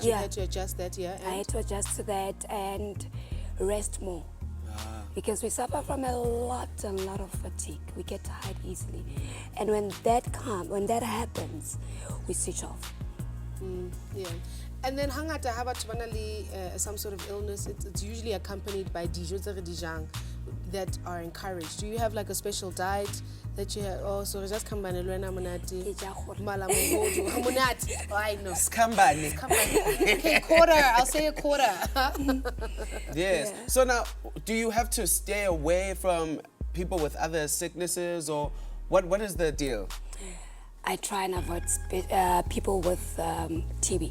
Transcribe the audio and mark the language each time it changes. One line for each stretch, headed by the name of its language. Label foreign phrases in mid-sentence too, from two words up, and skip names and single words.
English: That you Yeah. had to adjust that, yeah. I And had to adjust to that and rest more. Because we suffer from a lot of fatigue. We get tired easily. And when that happens, we switch off. yeah. And then
Tswana: hangata ha batho bana le
English: some sort of illness, it's usually accompanied by
Tswana: dijo tse re di jang
English: that are encouraged. Do you have like a special diet that you have? Oh, so just
Tswana: kambane le wena monate. Ke ja gore. Mala mogodu. Ha monate.
English: Oh, I know.
Tswana: Skambane.
English: Okay, quarter. I'll say a quarter. Yes. So now, do you have to stay away from people with other sicknesses, or what is the deal? I try and avoid people with TB.